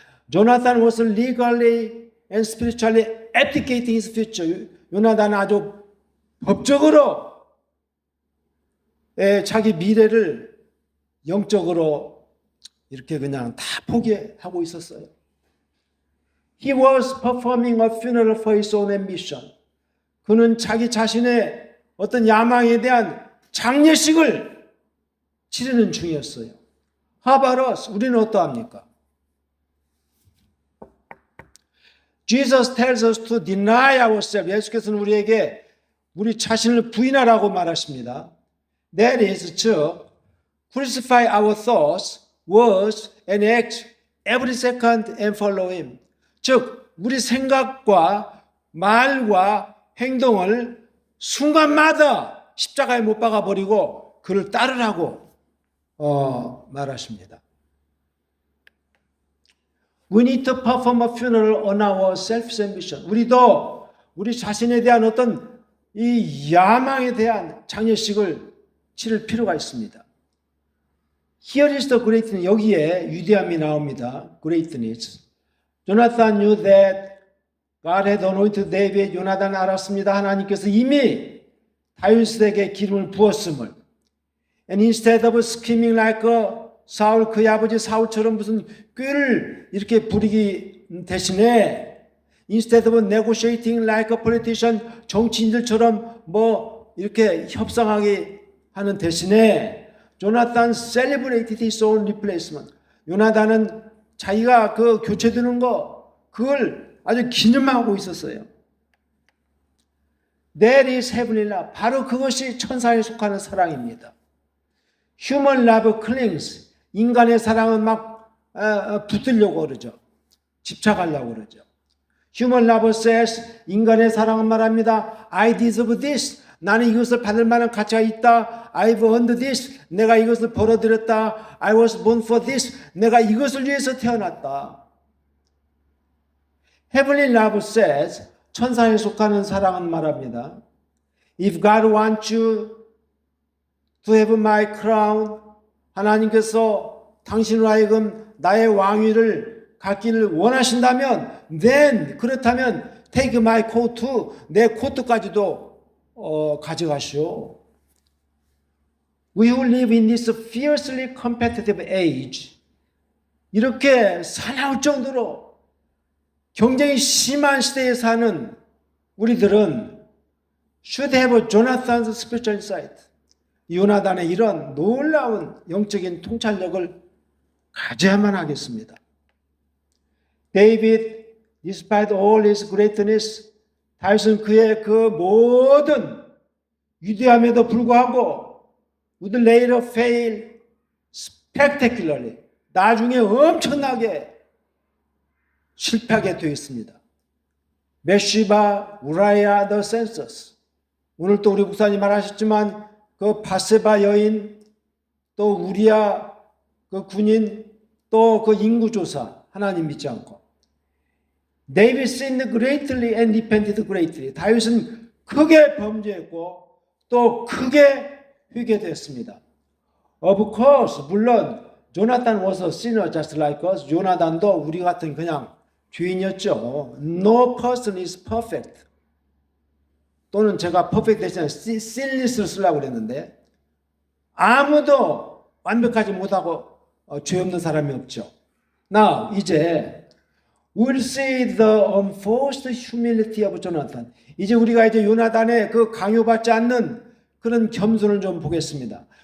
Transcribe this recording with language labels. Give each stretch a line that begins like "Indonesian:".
English: Jonathan was legally and spiritually abdicating his future.
Korean: 요나단은 아주 법적으로 자기 미래를 영적으로 이렇게 그냥 다 포기하고 있었어요.
English: He was performing a funeral for his own ambition.
Korean: 그는 자기 자신의 어떤 야망에 대한 장례식을 치르는 중이었어요.
English: How about us?
Korean: 우리는 어떠합니까?
English: Jesus tells us to deny ourselves.
Korean: 예수께서는 우리에게 우리 자신을 부인하라고 말하십니다.
English: That is, 즉, crucify our thoughts, words, and acts every second and follow him.
Korean: 즉, 우리 생각과 말과 행동을 순간마다 십자가에 못 박아버리고 그를 따르라고 말하십니다.
English: We need to perform a funeral on our self-ambition.
Korean: 우리도 우리 자신에 대한 어떤 이 야망에 대한 장례식을 치를 필요가 있습니다.
English: Here is the greatness.
Korean: 여기에 위대함이 나옵니다.
English: Greatness. Jonathan knew that God had anointed David.
Korean: 요나단은 알았습니다. 하나님께서 이미 다윗에게 기름을 부었음을.
English: And instead of screaming like a
Korean: 사울 그의 아버지 사울처럼 무슨 꾀를 이렇게 부리기 대신에
English: instead of negotiating like a politician
Korean: 정치인들처럼 뭐 이렇게 협상하게 하는 대신에 조나단
English: celebrated his own replacement.
Korean: 요나단은 자기가 그 교체되는 거 그걸 아주 기념하고 있었어요.
English: That is heavenly love.
Korean: 바로 그것이 천사에 속하는 사랑입니다.
English: Human love clings.
Korean: 인간의 사랑은 막 붙들려고 그러죠. 집착하려고 그러죠.
English: Human love says,
Korean: 인간의 사랑은 말합니다.
English: I deserve this.
Korean: 나는 이것을 받을 만한 가치가 있다.
English: I've earned this.
Korean: 내가 이것을 벌어들였다.
English: I was born for this.
Korean: 내가 이것을 위해서 태어났다.
English: Heavenly love says,
Korean: 천사에 속하는 사랑은 말합니다.
English: If God wants you to have my crown,
Korean: 하나님께서 당신으로 하여금 나의 왕위를 갖기를 원하신다면,
English: then
Korean: 그렇다면
English: take my coat,
Korean: 내 코트까지도 가져가시오.
English: We who live in this fiercely competitive age,
Korean: 이렇게 사나울 정도로 경쟁이 심한 시대에 사는 우리들은
English: should have Jonathan's spiritual insight.
Korean: 요나단의 이런 놀라운 영적인 통찰력을 가져야만 하겠습니다.
English: David, despite all his greatness,
Korean: 다윗은 그의 그 모든 위대함에도 불구하고
English: would later fail spectacularly.
Korean: 나중에 엄청나게 실패하게 되어 있습니다. 메시바, 우라야, the census. 오늘 또 우리 목사님 말하셨지만 그 바세바 여인, 또 우리야 그 군인, 또 그 인구조사 하나님 믿지 않고.
English: David sinned greatly and repented greatly.
Korean: 다윗은 크게 범죄했고 또 크게 회개됐습니다.
English: Of course, 물론 Jonathan was a sinner just like us.
Korean: 요나단도 우리 같은 그냥 죄인이었죠.
English: No person is perfect.
Korean: 또는 제가 perfect 대신에 sinless를 쓰려고 그랬는데 아무도 완벽하지 못하고 죄 없는 사람이 없죠.
English: Now, 이제 we'll see the unforced humility of Jonathan.
Korean: 이제 우리가 이제 요나단의 그 강요받지 않는 그런 겸손을 좀 보겠습니다.